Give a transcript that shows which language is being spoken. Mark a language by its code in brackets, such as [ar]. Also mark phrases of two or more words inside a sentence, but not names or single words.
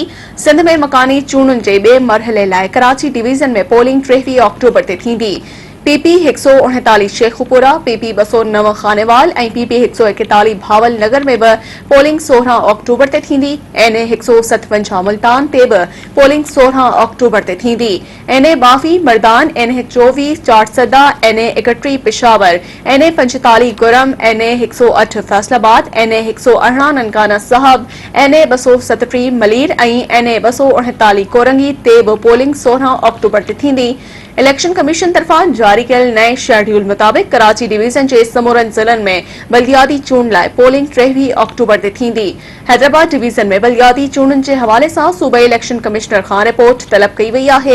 [sd] सिंध में मकानी चूंडुनि जे ॿिए मरहले लाइ कराची डिवीज़न में पोलिंग 23 ऑक्टोबर ते थींदी। पीपी 139 शेखुपुरा, पीपी 209 खानेवाल ऐं पीपी 141 भावल नगर में भी पोलिंग 16 ऑक्टोबर ते थींदी। एनए 157 मुल्तान ते भी पोलिंग 16 ऑक्टोबर ते थींदी। एनए 22 मर्दान, एनए 24 चारसदा, एनए 31 पिशावर, एनए 45 गुरम, एनए 108 फैसलाबाद, एनए 118 ननकाना साहब, एनए 237 मलीर ऐं एनए 239 कोरंगी ते भी पोलिंग 16 ऑक्टोबर ते थींदी। [en] election commission [sd] तरफा जारी कयल नए शेड्यूल मुताबिक कराची डिवीज़न के समूरन ज़िलनि में बल्दियाती चूंड लाइ पोलिंग 23 ऑक्टोबर ते थींदी। हैदराबाद डिवीज़न में बल्दियाती चूंडुनि जे हवाले सां सूबाई [en] election commissioner [sd] खां रिपोर्ट तलब कई वई आहे।